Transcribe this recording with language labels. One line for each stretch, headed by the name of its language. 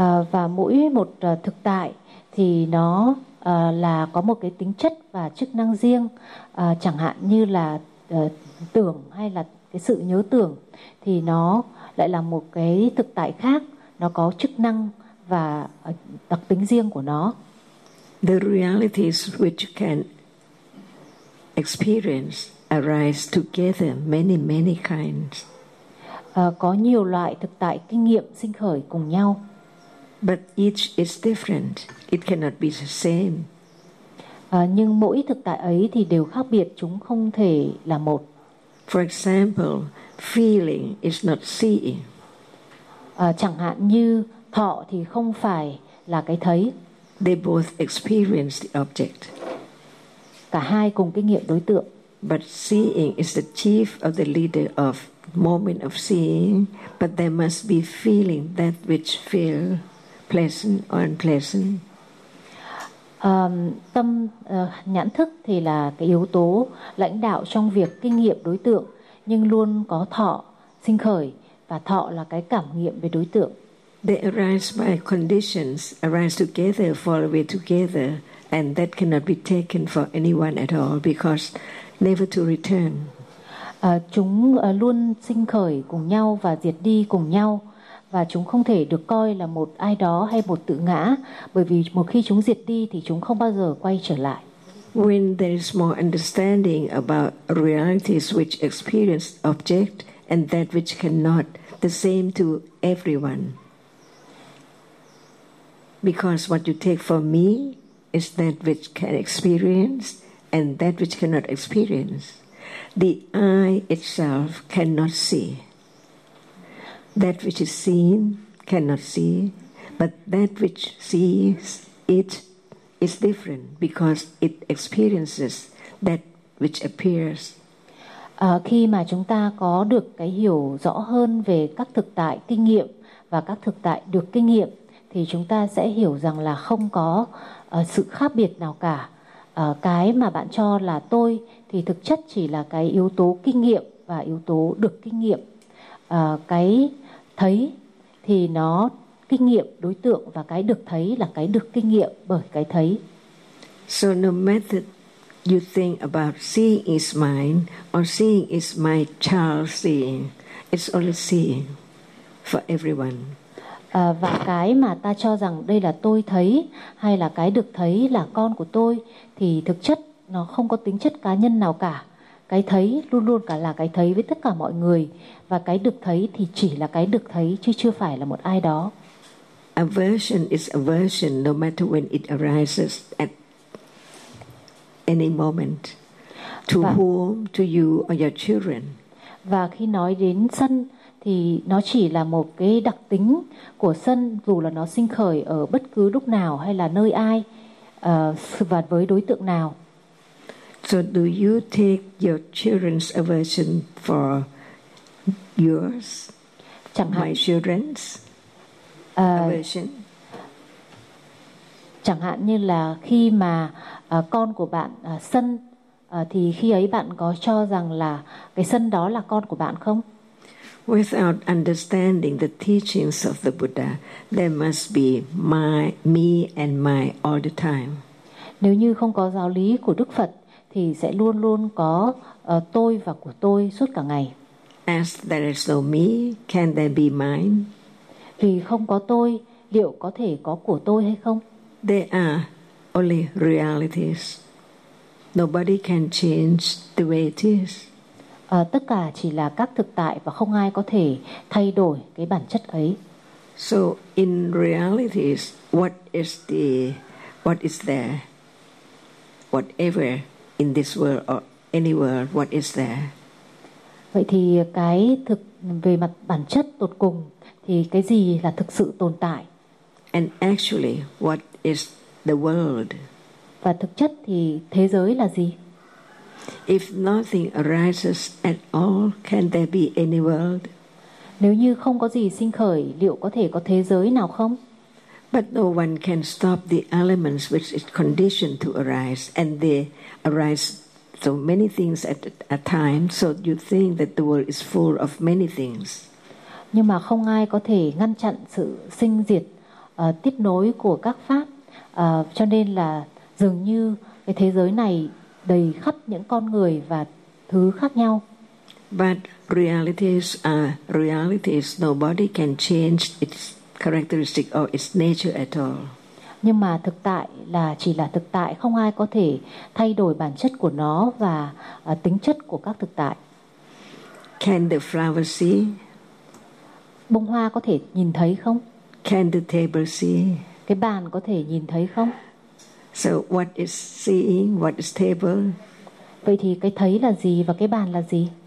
Vietnamese: Và mỗi một thực tại thì nó là có một cái tính chất và chức năng riêng, chẳng hạn như là tưởng hay là cái sự nhớ tưởng thì nó lại là một cái thực tại khác, nó có chức năng và đặc tính riêng của nó.
English: the realities which can experience arise together many many kinds.
Vietnamese: Có nhiều loại thực tại kinh nghiệm sinh khởi cùng nhau.
English: But each is different. It cannot be the same.
Vietnamese: Nhưng mỗi thực tại ấy thì đều khác biệt, chúng không thể là một.
English: For example, feeling is not seeing.
Vietnamese: Chẳng hạn như thọ thì không phải là cái thấy.
English: They both experience the object.
Vietnamese: Cả hai cùng kinh nghiệm đối tượng.
English: But seeing is the chief of the leader of moment of seeing, but there must be feeling that which feel pleasant or unpleasant.
Vietnamese: Nhãn thức thì là cái yếu tố lãnh đạo trong việc kinh nghiệm đối tượng, nhưng luôn có thọ sinh khởi và thọ là cái cảm nghiệm về đối tượng.
English: They arise by conditions, arise together, fall away together, and that cannot be taken for anyone at all because never to return.
Vietnamese: Chúng luôn sinh khởi cùng nhau và diệt đi cùng nhau, và chúng không thể được coi là một ai đó hay một tự ngã, bởi vì một khi chúng diệt đi thì chúng không bao giờ quay trở lại.
English: When there is more understanding about realities which experience object and that which cannot, the same to everyone. Because what you take for me is that which can experience and that which cannot experience. The eye itself cannot see. That which is seen cannot see, but that which sees it is different because it experiences that which appears.
Vietnamese: Khi mà chúng ta có được cái hiểu rõ hơn về các thực tại kinh nghiệm và các thực tại được kinh nghiệm, thì chúng ta sẽ hiểu rằng là không có sự khác biệt nào cả. Cái mà bạn cho là tôi thì thực chất chỉ là cái yếu tố kinh nghiệm và yếu tố được kinh nghiệm. Cái thấy thì nó kinh nghiệm đối tượng, và cái được thấy là cái được kinh nghiệm bởi cái thấy.
English: So no matter you think about seeing is mine or seeing is my child seeing, it's only seeing for everyone.
Vietnamese: Và cái mà ta cho rằng đây là tôi thấy hay là cái được thấy là con của tôi thì thực chất nó không có tính chất cá nhân nào cả. Cái thấy luôn luôn cả là cái thấy với tất cả mọi người, và cái được thấy thì chỉ là cái được thấy chứ chưa phải là một ai đó.
English: Aversion is aversion no matter when it arises at any moment to whom, to you or your children.
Vietnamese: Và khi nói đến sân thì nó chỉ là một cái đặc tính của sân, dù là nó sinh khởi ở bất cứ lúc nào hay là nơi ai và với đối tượng nào.
English: So do you take your children's aversion for yours?
Vietnamese: Chẳng hạn,
English: my children's aversion.
Vietnamese: Chẳng hạn như là khi mà con của bạn sân thì khi ấy bạn có cho rằng là cái sân đó là con của bạn không?
English: Without understanding the teachings of the Buddha, there must be my, me and my all the time.
Vietnamese: Nếu như không có giáo lý của Đức Phật thì sẽ luôn luôn có tôi và của tôi suốt cả ngày.
English: As there is no me, can there be mine?
Vietnamese: Vì không có tôi, liệu có thể có của tôi hay không?
English: There are only realities. Nobody can change the way it is.
Vietnamese: Tất cả chỉ là các thực tại và không ai có thể thay đổi cái bản chất ấy.
English: So in reality, what is there? Whatever in this world or any world, what is there?
Vietnamese: Vậy thì cái thực về mặt bản chất tột cùng thì cái gì là thực sự tồn tại?
English: And actually, what is the world?
Vietnamese: Và thực chất thì thế giới là gì?
English: If nothing arises at all, can there be any world?
Vietnamese: Nếu như không có gì sinh khởi, liệu có thể có thế giới nào không?
English: But no one can stop the elements which is conditioned to arise, and they arise so many things at a time, so you think that the world is full of many things.
Vietnamese: Nhưng mà không ai có thể ngăn chặn sự sinh diệt tiếp nối của các pháp, cho nên là dường như cái thế giới này đầy khắp những con người và thứ khác nhau.
English: But realities are realities. Nobody can change its characteristic or its nature at all.
Vietnamese: Nhưng mà thực tại là chỉ là thực tại, không ai có thể thay đổi bản chất của nó và tính chất của các thực tại.
English: Can the flower see?
Vietnamese: Bông hoa có thể nhìn thấy không?
English: Can the table see?
Vietnamese: Cái bàn có thể nhìn thấy không?
English: So what is seeing, what is table?
Vietnamese: Vậy thì cái thấy là gì và cái bàn là gì?